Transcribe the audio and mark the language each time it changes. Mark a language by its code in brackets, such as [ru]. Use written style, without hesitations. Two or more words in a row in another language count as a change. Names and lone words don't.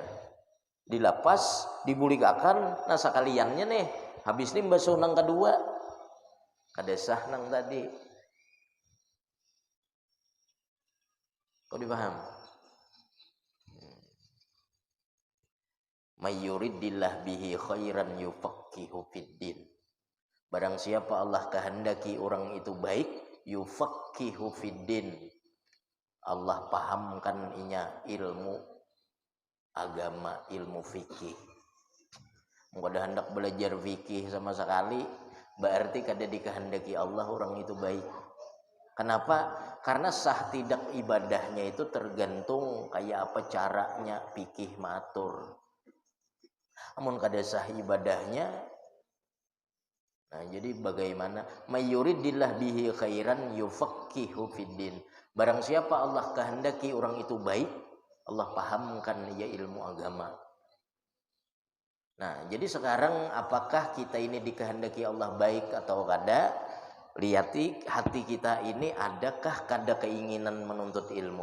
[bjn] Dilepas, dibulikakan, nah sekaliannya nih. Habis ini membasuh nang kedua. Kadesah nang tadi. Kau dipaham? [ar] من يرد الله به خيرا يفقهه في الدين. [id] Barang siapa Allah kehendaki orang itu baik, [ar] يفقهه في الدين, [id] Allah pahamkan inya ilmu agama, ilmu fikih. [bjn] Kada hendak belajar fikih sama sekali, berarti kada dikehendaki Allah orang itu baik. [id] Kenapa? Karena sah tidak ibadahnya itu tergantung kayak apa caranya fikih matur. [bjn] Amun kada sah ibadahnya, Nah, jadi bagaimana [ar] من يرد الله به خيرا يفقهه في الدين. [id] Barang siapa Allah kehendaki orang itu baik, Allah pahamkan dia ilmu agama. Nah, jadi sekarang apakah kita ini dikehendaki Allah baik atau kada? [bjn] Lihati hati kita ini adakah kada keinginan menuntut ilmu.